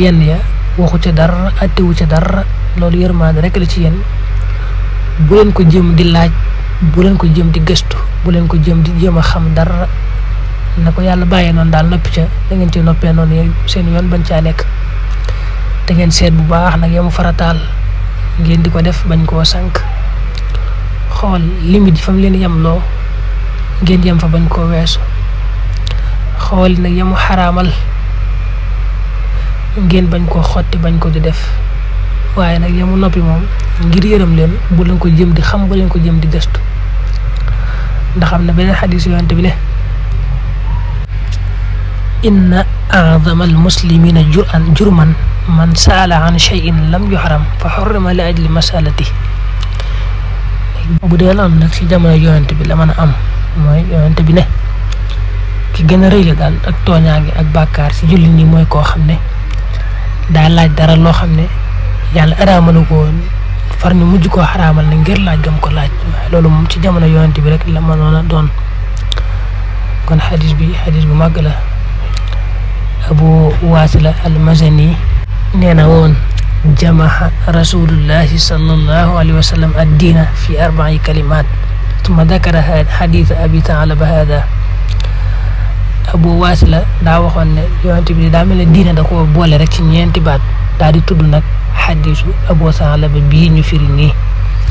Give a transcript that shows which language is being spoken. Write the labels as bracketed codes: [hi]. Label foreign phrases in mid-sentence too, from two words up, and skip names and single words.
[wo] yenn ya waxu ci dara atti wu ci dara lolu yermane rek la ci yeen bu len ko jëm di laaj bu len ko jëm di gëstu bu len ko jëm di jëma xam dara nako yalla baye non dal nopi ca da ngeen ci noppé non seen yoon bañ ca nek da ngeen seet bu baax nak yamu faratal ngeen diko def bañ ko sank xol limite fam leen yam lo ngeen yam fa bañ ko wessu xol nak yamu haramal ngeen bañ ko xotti bañ ko di def waye nak yamu nopi mom ngir yeureum len bu len ko jëm di xam bu len ko jëm di gestu ndax amna benen hadith yonte bi ne [ar] إن أعظم المسلمين جرما من سأل عن شيء لم يحرم فحرم من أجل مسألته [wo] bu de lam nak ci jamono yonte bi la mëna am moy yonte bi ne ki gëna reey la dal ak toñangi ak bakkar ci julli ni moy ko xamne da laaj dara lo xamne yalla aramalu ko far ñu mujj ko haramal na ngir laaj gam ko laaj lolu mom ci jamono yonent bi rek la manona don kon hadith bu mag la Abu Wasila al-Mazani neena won [ar] جمع رسول الله صلى الله عليه وسلم الدين في 4 كلمات ثم ذكر حديث أبي ثعلبة [wo] hada Abu Wasila da waxon ne yonent bi da mel diina da ko boole rek ci ñenti baat da di tuddu nak hadithu Abu Tha'laba bi ñu firi ni